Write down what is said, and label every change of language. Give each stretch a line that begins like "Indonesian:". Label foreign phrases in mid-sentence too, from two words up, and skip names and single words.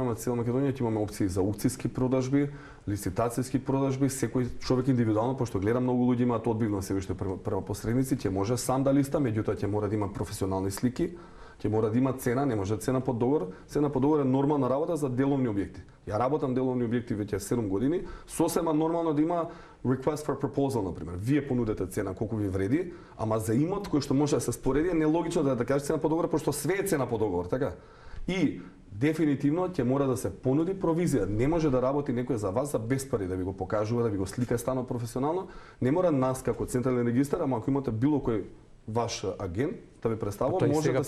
Macedonian: На цела Македонија ќе имаме опции за аукцијски продажби, лицитацијски продажби, секој човек индивидуално, пошто гледам многу луѓе имаат одбивно се виште према посредници, ќе може сам да листа, меѓутоа ќе мора да има професионални слики, ќе мора да има цена, не може цена под договор. Цена под договор е нормална работа за деловни објекти. Ја работам деловни објекти веќе 7 години, сосема нормално да има
English: request for proposal,
Macedonian: например. Вие понудете цена колку ви вреди, ама за имот кој што може да се спореди е нелогично да кажеш цена под договор, пошто све е цена под договор, така? И дефинитивно ќе мора да се понуди провизија. Не може да работи некој за вас за без пари, да ви го покажува, да ви го слика станот професионално. Не мора нас како централен регистар, ама ако имате било кој ваш агент да ви представува, може да се